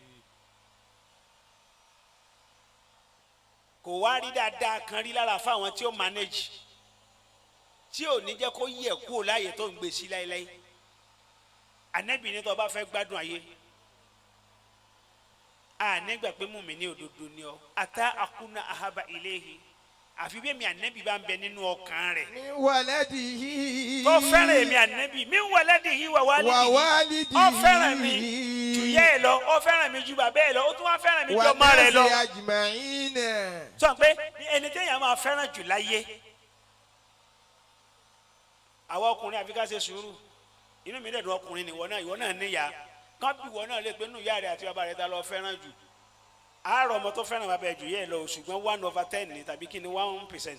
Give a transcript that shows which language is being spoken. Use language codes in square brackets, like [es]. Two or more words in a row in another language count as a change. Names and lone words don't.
[yo] kò wá rí dáadáa kan rí lára fáwọn tí ó mánéjì tí ò ní jẹ́ kó yẹ kúrò láàyè tó ń gbé sí láéláé. Ànábì ní tó bá fẹ́ gbádùn ayé nígbà pé mùmí ní òdodo ni ọ [ar] حتى أكون أحب إليه [yo] àfi bí èmi Ànábì bá ń bẹ nínú ọkàn rẹ̀. [ar] من ولده. [yo] tó fẹ́ràn èmi Ànábì [ar] من ولده ووالده. [yo] ó fẹ́ràn mi jù yẹ́ ẹ lọ ó fẹ́ràn mi jù bàbá ẹ lọ ó tún wá fẹ́ràn mi jù ọmọ rẹ̀ lọ. [ar] والناس أجمعين. [yo] sọ pé ẹni téèyàn máa fẹ́ràn jù láyé àwọn ọkùnrin àfi ká ṣe sùúrù inú mi dẹ̀dùn ọkùnrin ni ìwọ náà níyà kán bí ìwọ náà lè pé nínú ìyá rẹ àti bàbá rẹ ta lọ fẹ́ràn jù àárọ̀ ọmọ tó fẹ́ràn bàbá ẹ̀ jù yẹ́ ẹ lọ ṣùgbọ́n 1/10 ni tàbí kí ni 1%.